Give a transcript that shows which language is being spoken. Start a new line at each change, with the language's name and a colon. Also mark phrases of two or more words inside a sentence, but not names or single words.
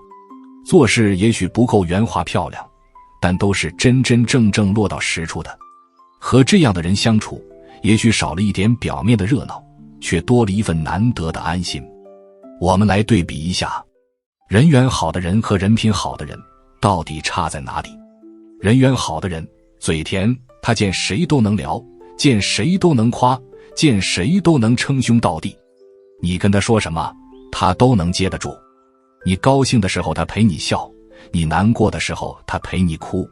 Chinese: 做事也許不夠圓滑漂亮，但都是真真正正落到實處的。和這樣的人相處，也許少了一點表面的熱鬧，卻多了一份難得的安心。我們來對比一下，人緣好的人和人品好的人到底差在哪裡？人缘好的人嘴甜，他見誰都能聊，見誰都能誇，見誰都能稱兄道弟。你跟他說什麼，他都能接得住。你高興的時候他陪你笑，你難過的時候他陪你哭。